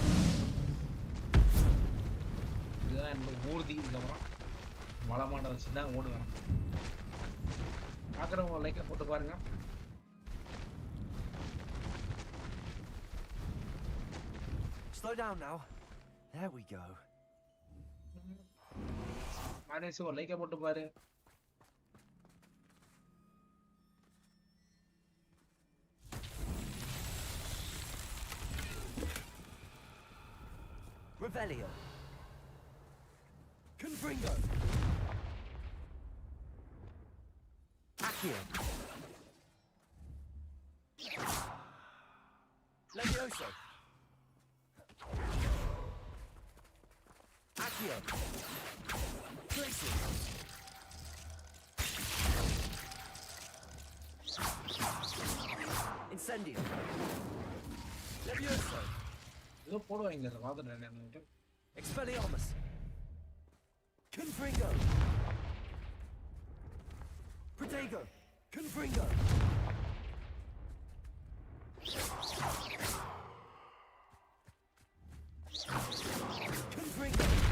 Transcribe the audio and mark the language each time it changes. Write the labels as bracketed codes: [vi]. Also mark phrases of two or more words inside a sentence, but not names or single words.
[ta] இதுதான் என்னோட ஊர்தி இதுக்கப்புறம் வளமான வச்சு தான் ஓடுவேன் பார்க்குறவங்க லைக்கை போட்டு பாருங்க [en] Slow down now. There we go. [ta] மானேசி ஒரு லைக்கை போட்டு பாரு [la] Revelio. Confringo. Accio. Levioso. Accio. Glacius. Incendio. Levioso. [ta] ஏதோ போடுவாங்க பார்த்துட்டு [la] Expelliarmus. Confringo. Protego. Confringo. Confringo.